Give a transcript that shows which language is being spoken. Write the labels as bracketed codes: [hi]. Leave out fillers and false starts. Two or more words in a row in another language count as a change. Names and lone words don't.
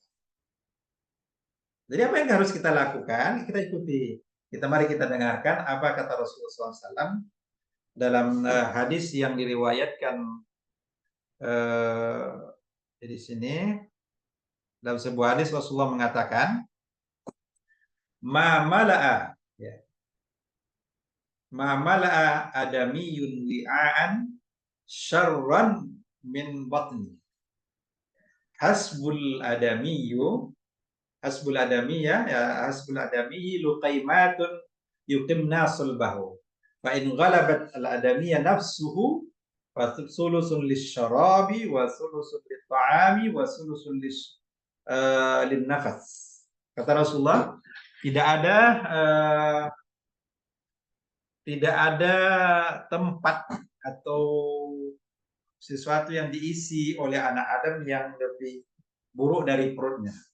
[id] Jadi apa yang harus kita lakukan? Kita ikuti. Mari kita dengarkan apa kata Rasulullah SAW dalam hadis yang diriwayatkan di sini. Dalam sebuah hadis Rasulullah mengatakan, [ar] ما ملأ, ya, ما ملأ آدمي وعاء شرا من بطن. حسب الآدمي حسب الآدمي, ya, حسب الآدمي لقيمات يقمن صلبه. فإن غلبت الآدمي نفسه فثلث للشراب وثلث للطعام وثلث للنفس. [id] Kata Rasulullah, tidak ada tempat atau sesuatu yang diisi oleh anak Adam yang lebih buruk dari perutnya.